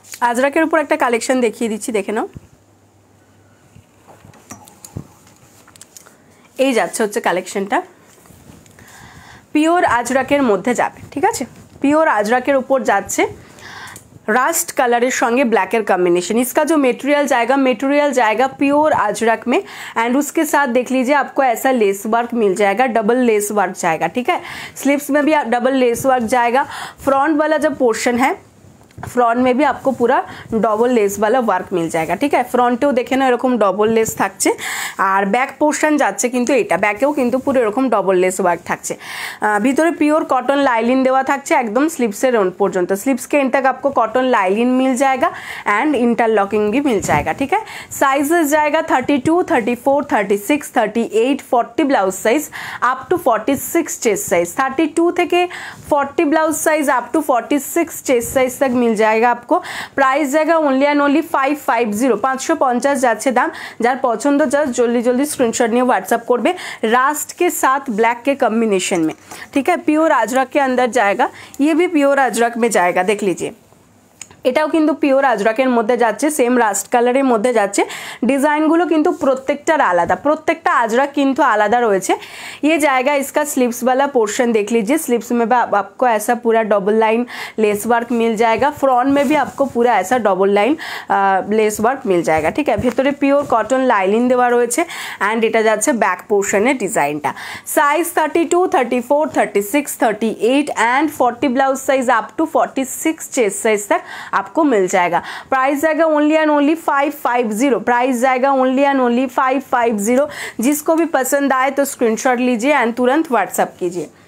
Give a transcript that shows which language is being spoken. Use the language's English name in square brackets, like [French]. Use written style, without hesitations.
[Bangla] আজরাকের উপর একটা কালেকশন দেখিয়ে দিচ্ছি, দেখে নাও। এই যাচ্ছে হচ্ছে কালেকশনটা, পিওর আজরাকের মধ্যে যাবে, ঠিক আছে। পিওর আজরাকের উপর যাচ্ছে रास्ट कलर संगे ब्लैकर कॉम्बिनेशन। [Hindi] इसका जो मटेरियल जाएगा प्योर अजरक में एंड उसके साथ देख लीजिए आपको ऐसा लेस वर्क मिल जाएगा, डबल लेस वर्क जाएगा, ठीक है। स्लीव्स में भी डबल लेस वर्क जाएगा। फ्रंट वाला जो पोर्शन है फ्रंट में भी आपको पूरा डबल लेस वाला वर्क मिल जाएगा। ठीक है, [Bangla] फ्रंटेও দেখে না এরকম ডবল লেস থাকছে, আর ব্যাক পোর্শন যাচ্ছে কিন্তু এটা ব্যাকেও কিন্তু পুরো এরকম ডবল লেস ওয়ার্ক থাকছে। ভিতরে পিওর [Hindi] कॉटन लाइलिन देवा [Bangla] থাকছে একদম স্লিপসের এন্ড পর্যন্ত। [Hindi] स्लीव्स के एंड तक आपको कॉटन लाइलिन मिल जाएगा एंड इंटरलॉकिंग भी मिल जाएगा। ठीक है, साइजेस जाएगा 32, 34, 36, 38, 40 blouse size up to 46 chest size. 32 [Bangla] থেকে [Hindi] 40 blouse size up to 46 chest size तक मिल जाएगा आपको। प्राइस जाएगा ओनली एंड ओनली 550, [Bangla] 550 যাচ্ছে দাম। যার পছন্দ জাস্ট জলদি জলদি स्क्रीनशॉट নিয়ে व्हाट्सएप করবে [Hindi] रास्ट के साथ ब्लैक के कॉम्बिनेशन में। ठीक है, प्योर अजरक के अंदर जाएगा, ये भी प्योर अजरक में जाएगा, देख लीजिए [Bangla] এটাও কিন্তু পিওর আজরাকের মধ্যে যাচ্ছে, সেম রাস্ট কালারের মধ্যে যাচ্ছে। ডিজাইনগুলো কিন্তু প্রত্যেকটার আলাদা, প্রত্যেকটা আজরাক কিন্তু আলাদা রয়েছে। [Hindi] ये जाएगा इसका स्लीव्स वाला पोर्शन, देख लीजिए स्लीव्स में भी आपको ऐसा पूरा डबल लाइन लेस वर्क मिल जाएगा। फ्रंट में भी आपको पूरा ऐसा डबल लाइन लेस वर्क मिल जाएगा। ठीक है, [Bangla] ভেতরে পিওর কটন লাইলিন দেওয়া রয়েছে অ্যান্ড এটা যাচ্ছে ব্যাক পোর্শনের ডিজাইনটা। [Hindi] Size 32, 34, 36, 38 and 40 blouse size up to 46 chest size तक आपको मिल जाएगा। प्राइस जाएगा ओनली एंड ओनली 550, प्राइस जाएगा ओनली एंड ओनली 550। जिसको भी पसंद आए तो स्क्रीनशॉट लीजिए एंड तुरंत व्हाट्सएप कीजिए।